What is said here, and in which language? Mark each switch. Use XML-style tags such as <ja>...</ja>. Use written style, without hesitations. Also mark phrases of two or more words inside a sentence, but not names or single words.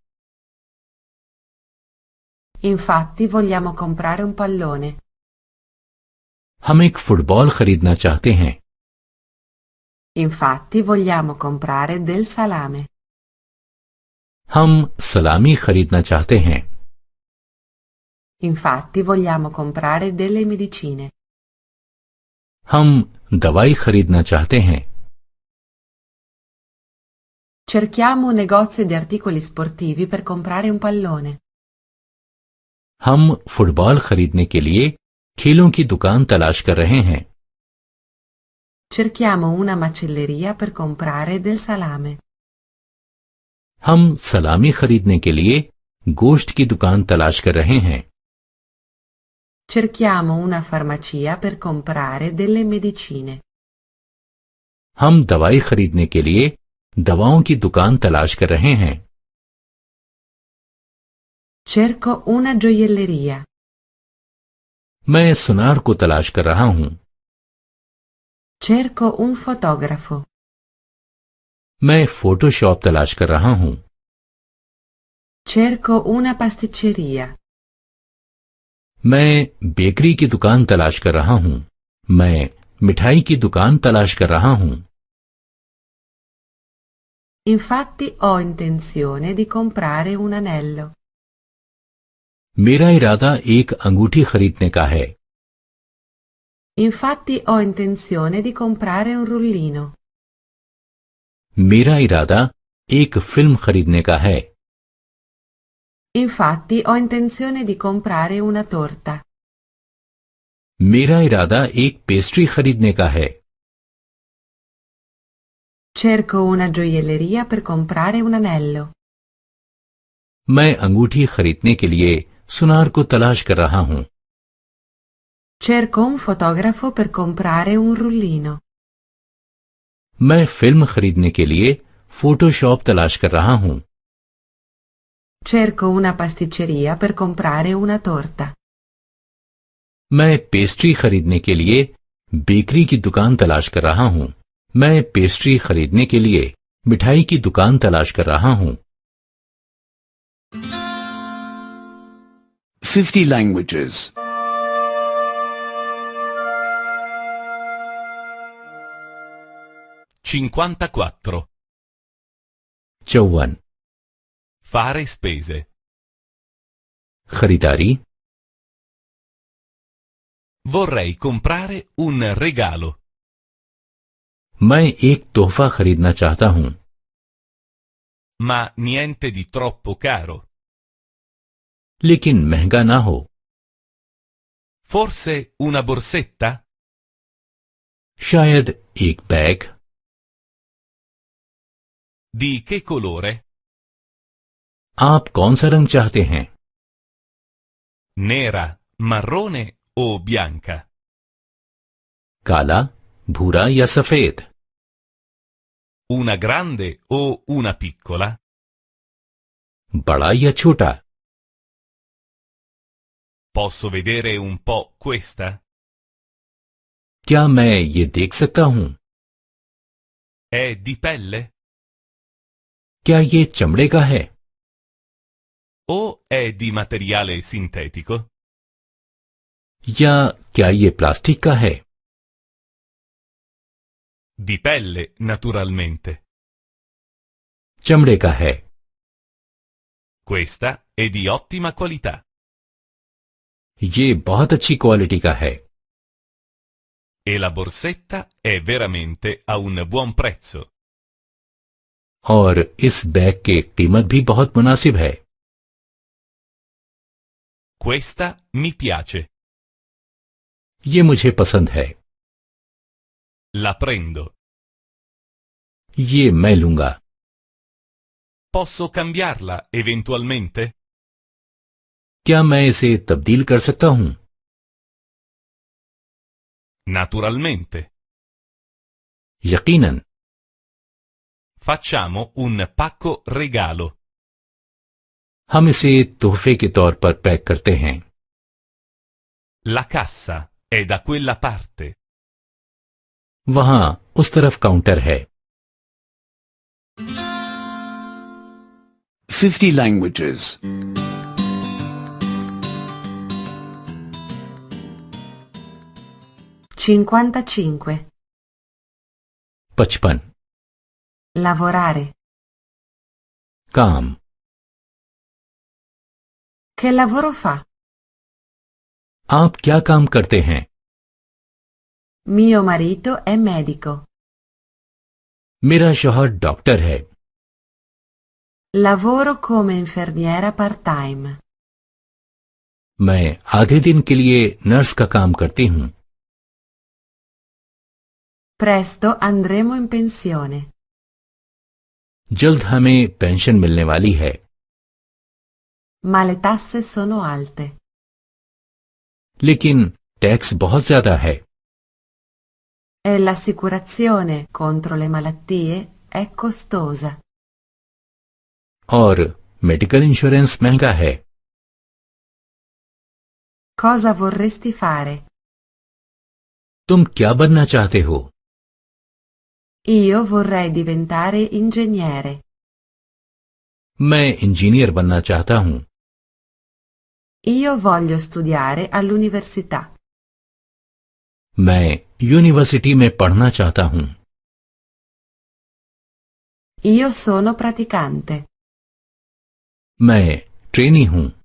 <it>Infatti vogliamo comprare un pallone.</it> <ur>ہم ایک فٹبال خریدنا چاہتے ہیں.</ur> <it>Infatti vogliamo comprare del salame.</it> <ur>ہم سلامی خریدنا چاہتے ہیں.</ur> <it>Infatti vogliamo comprare delle medicine.</it> <ur>ہم دوائی خریدنا چاہتے ہیں.</ur> <it>Cerchiamo un negozio di articoli sportivi per comprare un pallone.</it> <ur>ہم فٹبال خریدنے کے لیے کھیلوں کی دکان تلاش کر رہے ہیں.</ur> <it>Cerchiamo una macelleria per comprare del salame.</it> <ur>ہم سلامی خریدنے کے لیے گوشت کی دکان تلاش کر رہے ہیں.</ur> <it>Cerchiamo una farmacia per comprare delle medicine.</it> <ur>ہم دوائی خریدنے کے لیے دواؤں کی دکان تلاش کر رہے ہیں.</ur> <it>Cerco una gioielleria.</it> <ur>میں سنار کو تلاش کر رہا ہوں.</ur> <it>Cerco un fotografo.</it> <ur>میں فوٹوشاپ تلاش کر رہا ہوں.</ur> <it>Cerco una pasticceria.</it> <ur>میں بیکری کی دکان تلاش کر رہا ہوں. میں مٹھائی کی دکان تلاش کر رہا ہوں.</ur> <it>Infatti ho intenzione di comprare un anello.</it> <ur>میرا ارادہ ایک انگوٹھی خریدنے کا ہے.</ur> <it>Infatti ho intenzione di comprare un rullino.</it> <ur>میرا ارادہ ایک فلم خریدنے کا ہے.</ur> <it>Infatti ho intenzione di comprare una torta.</it> <ur>میرا ارادہ ایک پیسٹری خریدنے کا ہے.</ur> <it>Cerco una gioielleria per comprare un anello.</it> <ur>میں انگوٹھی خریدنے کے لیے سنار کو تلاش کر رہا ہوں.</ur> <it>Cerco un fotografo per comprare un rullino.</it> <ur>میں فلم خریدنے کے لیے فوٹوشاپ تلاش کر رہا ہوں.</ur> <it>Cerco una pasticceria per comprare una torta.</it> <ur>میں پیسٹری خریدنے کے لیے بیکری کی دکان تلاش کر رہا ہوں. میں پیسٹری خریدنے کے لیے مٹھائی کی دکان تلاش کر رہا ہوں.</ur> <en>50 languages. 54. 54.</en> <it>Fare spese.</it> <ur>خریداری.</ur> <it>Vorrei comprare un regalo.</it> <ur>میں ایک تحفہ خریدنا چاہتا ہوں.</ur> <it>ma niente di troppo caro.</it> <ur>لیکن مہنگا نہ ہو.</ur> <it>Forse una borsetta?</it> <ur>شاید ایک بیگ.</ur> <it>Di che colore?</it> <ur>آپ کون سا رنگ چاہتے ہیں?</ur> <it>Nera, marrone o bianca?</it> <ur>کالا، بھورا یا سفید?</ur> <it>Una grande o una piccola?</it> <ur>بڑا یا چھوٹا?</ur> <it>Posso vedere un po' questa?</it> <ur>کیا میں یہ دیکھ سکتا ہوں?</ur> <it>È di pelle?</it> <ur>کیا یہ چمڑے کا ہے?</ur> <it>O è di materiale sintetico?</it> <ur>یا کیا یہ پلاسٹک کا ہے?</ur> <it>Di pelle, naturalmente.</it> <ur>چمڑے کا ہے.</ur> <it>Questa è di ottima qualità.</it> <ur>یہ بہت اچھی کوالٹی کا ہے.</ur> <it>E la borsetta è veramente a un buon prezzo.</it> <ur>اور اس بیگ کی قیمت بھی بہت مناسب ہے.</ur> <it>Questa mi piace.</it> <ur>یہ مجھے پسند ہے.</ur> <it>La prendo.</it> <ur>یہ میں لوں گا.</ur> <it>Posso cambiarla eventualmente?</it> <ur>کیا میں اسے تبدیل کر سکتا ہوں?</ur> <it>Naturalmente.</it> <ur>یقیناً.</ur> <it>Facciamo un pacco regalo.</it> <ur>ہم اسے تحفے کے طور پر پیک کرتے ہیں.</ur> <it>La cassa è da quella parte.</it> <ur>وہاں اس طرف کاؤنٹر ہے.</ur> <en>50 languages. 55. 55.</en> <it>Lavorare.</it> <ur>کام.</ur> <it>Che lavoro fa?</it> <ur>آپ کیا کام کرتے ہیں?</ur> <it>Mio marito è medico.</it> <ur>میرا شوہر ڈاکٹر ہے.</ur> <it>Lavoro come infermiera part-time.</it> <ur>میں آدھے دن کے لیے نرس کا کام کرتی ہوں.</ur> <it>Presto andremo in pensione.</it> <ur>جلد ہمیں پنشن ملنے والی ہے.</ur> <it>Ma le tasse sono alte.</it> <ur>لیکن ٹیکس بہت زیادہ ہے.</ur> <it>E l'assicurazione contro le malattie è costosa.</it> <ur>اور</ur> <en>medical insurance</en> <ur>مہنگا ہے.</ur> <it>Cosa vorresti fare?</it> <ur>تم کیا بننا چاہتے ہو?</ur> <it>Io vorrei diventare ingegnere.</it> <ur>میں انجینئر بننا چاہتا ہوں.</ur> <it>Io voglio studiare all'università.</it> <ur>میں یونیورسٹی میں پڑھنا چاہتا ہوں.</ur> <it>Io sono praticante.</it> <ur>میں ٹرینی ہوں.</ur>